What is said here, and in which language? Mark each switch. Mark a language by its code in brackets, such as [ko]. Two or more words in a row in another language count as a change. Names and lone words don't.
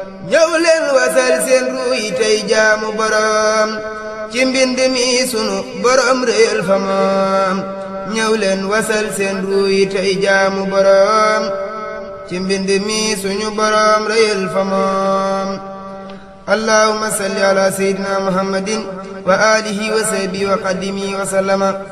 [wo] Ñëw leen wasal seen ruu yi tey jaamu Boroom, ci mbind mi sunu Boroom réyal fa moom. Ñëw leen wasal seen ruu yi tey jaamu Boroom, ci mbind mi suñu Boroom réyal fa moom. [ar] اللهم صل على سيدنا محمد وعلى آله وصحبه وقادمه وسلم.